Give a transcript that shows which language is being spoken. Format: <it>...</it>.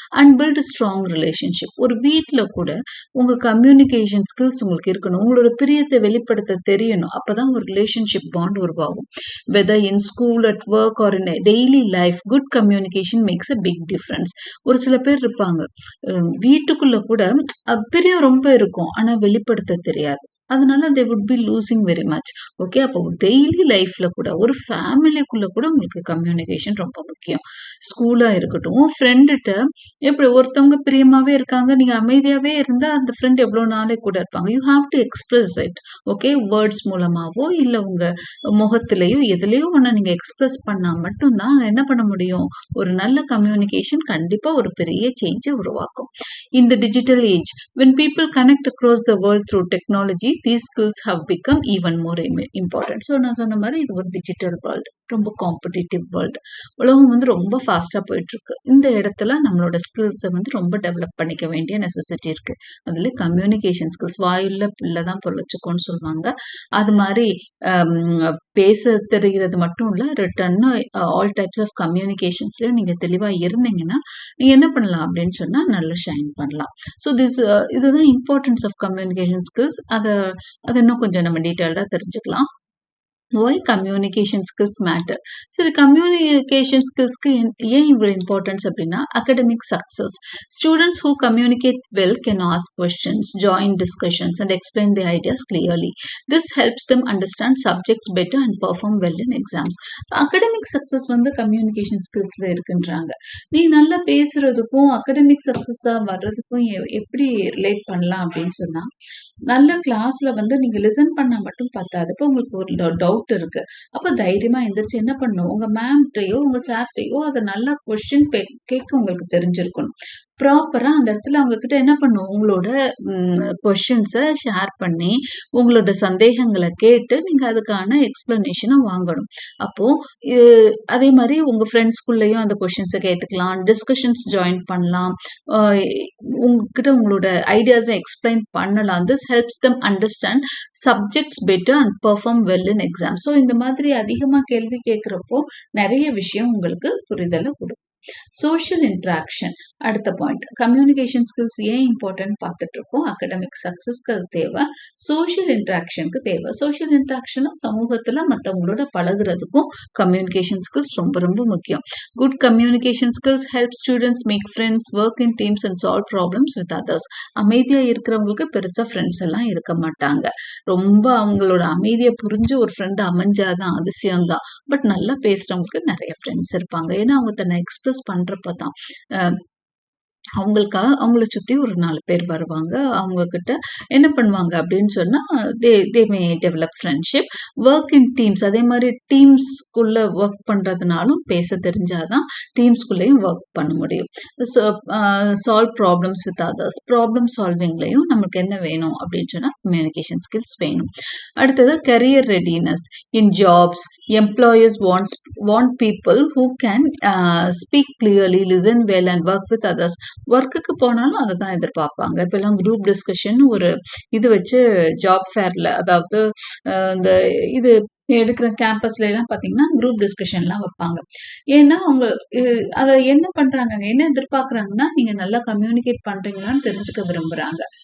<en>And build strong relationship.</en> <ta>ஒரு வீட்டில் கூட உங்க கம்யூனிகேஷன் ஸ்கில்ஸ் உங்களுக்கு இருக்கணும், உங்களோட பிரியத்தை வெளிப்படுத்த தெரியணும். அப்பதான் ஒரு ரிலேஷன்ஷிப் பாண்ட் உருவாகும்.</ta> <en>Whether in school, at work or in daily life, good communication makes a big difference.</en> <ta>ஒரு சில பேர் இருப்பாங்க, வீட்டுக்குள்ள கூட பிரியம் ரொம்ப இருக்கும், ஆனா வெளிப்படுத்த தெரியாது. அதனால</ta> <en>they would be losing very much.</en> <ta>Okay, அப்போ டெய்லி லைஃப்ல கூட, ஒரு ஃபேமிலிக்குள்ள கூட உங்களுக்கு கம்யூனிகேஷன் ரொம்ப முக்கியம். ஸ்கூலா இருக்கட்டும், ஃப்ரெண்டுகிட்ட எப்படி ஒருத்தவங்க பிரியமாவே இருக்காங்க, நீங்க அமைதியாவே இருந்தா அந்த ஃப்ரெண்ட் எவ்வளவு நாளே கூட இருப்பாங்க.</ta> <en>You have to express it.</en> <ta>Okay, words மூலமாவோ இல்ல உங்க முகத்திலேயோ எதுலயோ ஒண்ணு நீங்க எக்ஸ்பிரஸ் பண்ணா மட்டும்தான் என்ன பண்ண முடியும். ஒரு நல்ல கம்யூனிகேஷன் கண்டிப்பா ஒரு பெரிய சேஞ்சை உருவாக்கும்.</ta> <en>In the digital age, when people connect across the world through technology, these skills have become even more important.</en> <ta>So நான் சொன்ன மாதிரி இது ஒரு டிஜிட்டல் வேர்ல்டு, ரொம்ப காம்படிட்டிவ் வேர்ல்டு. உலகம் ரொம்ப ஃபாஸ்டா போயிட்டு இருக்கு. இந்த இடத்துல நம்மளோட ஸ்கில்ஸை ரொம்ப டெவலப் பண்ணிக்க வேண்டிய நெசசிட்டி இருக்கு. அதுல கம்யூனிகேஷன் ஸ்கில்ஸ், வாயுள்ள பிள்ளைதான் பொழைச்சுக்கோன்னு சொல்லுவாங்க. அது மாதிரி பேச தெரிகிறது மட்டும் இல்ல, ரிட்டன் ஆல் டைப்ஸ் ஆஃப் கம்யூனிகேஷன்ஸ்லயும் நீங்க தெளிவா இருந்தீங்கன்னா நீங்க என்ன பண்ணலாம் அப்படின்னு சொன்னா நல்லா ஷைன் பண்ணலாம். ஸோ இதுதான்</ta> <en>Importance of communication skills.</en> <ta>அதை இன்னும் கொஞ்சம் நம்ம டீட்டெயில்டா தெரிஞ்சுக்கலாம்.</ta> <en>Why communication skills matter?</en> <ta>சரி, கம்யூனிகேஷன் ஸ்கில்ஸ்க்கு ஏன் இவ்வளவு இம்பார்ட்டன்ஸ் அப்படின்னா, academic success.</ta> <en>Students who communicate well can ask questions, join discussions and explain their ideas clearly. This helps them understand subjects better and perform well in exams.</en> <ta>Academic success communication ஸ்கில்ஸ்ல இருக்குன்றாங்க. நீ நல்லா பேசுறதுக்கும் academic சக்சஸா வர்றதுக்கும் எப்படி relate பண்ணலாம் அப்படின்னு சொன்னா, நல்ல கிளாஸ்ல நீங்க லிசன் பண்ணா மட்டும் பத்தாது. இப்போ உங்களுக்கு ஒரு டவுட் இருக்கு, அப்ப தைரியமா எந்திரிச்சு என்ன பண்ணணும், உங்க மேம்கிட்டயோ உங்க சார்கிட்டயோ அதை நல்லா கொஸ்டின் கேட்க உங்களுக்கு தெரிஞ்சிருக்கணும். ப்ராப்பரா அந்த இடத்துல அவங்க கிட்ட என்ன பண்ணும், உங்களோட கொஸ்டின்ஸை ஷேர் பண்ணி உங்களோட சந்தேகங்களை கேட்டு நீங்க அதுக்கான எக்ஸ்பிளனேஷனை வாங்கணும். அப்போ அதே மாதிரி உங்க ஃப்ரெண்ட்ஸ்குள்ளேயும் அந்த கொஸ்டின்ஸை கேட்டுக்கலாம், டிஸ்கஷன்ஸ் ஜாயின் பண்ணலாம், உங்ககிட்ட உங்களோட ஐடியாஸை எக்ஸ்பிளைன் பண்ணலாம்.</ta> <en>This helps them understand subjects better and perform well in exams.</en> <ta>So இந்த மாதிரி அதிகமா கேள்வி கேட்கிறப்போ நிறைய விஷயம் உங்களுக்கு புரிதலை கொடுக்கும். சோஷியல் இன்ட்ராக்ஷன் அடுத்த பாயிண்ட். கம்யூனிகேஷன் ஸ்கில்ஸ் ஏன் இம்பார்ட்டன்ட் பார்த்துட்டு இருக்கோம். அகடமிக் சக்சஸ்க்கு அது தேவை, சோஷியல் இன்ட்ராக்ஷனுக்கு தேவை. சோஷியல் இன்ட்ராக்ஷன் சமூகத்துல மற்றவங்களோட பழகுறதுக்கும் கம்யூனிகேஷன் ஸ்கில்ஸ் ரொம்ப ரொம்ப முக்கியம்.</ta> <en>Good communication skills help students make friends, work in teams and solve problems with others.</en> <ta>அமைதியா இருக்கிறவங்களுக்கு பெருசா ஃப்ரெண்ட்ஸ் எல்லாம் இருக்க மாட்டாங்க. ரொம்ப அவங்களோட அமைதியை புரிஞ்சு ஒரு ஃப்ரெண்ட் அமைஞ்சாதான் அதிசயம்தான். பட் நல்லா பேசுறவங்களுக்கு நிறைய ஃப்ரெண்ட்ஸ் இருப்பாங்க. ஏன்னா அவங்க தன்னை எக்ஸ்பிரஸ் பண்றப்பதான் அவங்கள சுத்தி ஒரு 4 பேர் வருவாங்க. அவங்க கிட்ட என்ன பண்ணுவாங்க அப்படின்னு சொன்னா,</ta> <en>They may develop friendship. Work in teams,</en> <ta>அதே மாதிரி டீம்ஸ்குள்ள ஒர்க் பண்றதுனாலும் பேச தெரிஞ்சாதான் டீம்ஸ்குள்ளேயும் ஒர்க் பண்ண முடியும்.</ta> <en>solve problems with others,</en> <ta>problem சால்விங்லையும் நமக்கு என்ன வேணும் அப்படின்னு சொன்னா கம்யூனிகேஷன் ஸ்கில்ஸ் வேணும். அடுத்தது career readiness.</ta> <en>In jobs, employers want people who can speak clearly, listen well and work with others.</en> <ta>ஒர்க்குக்கு போனாலும் அதை தான் எதிர்பார்ப்பாங்க. இப்பெல்லாம் குரூப் டிஸ்கஷன் ஒரு இது வச்சு ஜாப் ஃபேர்ல, அதாவது இந்த இது எடுக்கிற கேம்பஸ்ல எல்லாம் பார்த்தீங்கன்னா குரூப் டிஸ்கஷன்லாம் வைப்பாங்க. ஏன்னா அவங்க அதை என்ன பண்றாங்க, என்ன எதிர்பார்க்குறாங்கன்னா நீங்க நல்லா கம்யூனிகேட் பண்றீங்களான்னு தெரிஞ்சுக்க விரும்புறாங்க.</ta>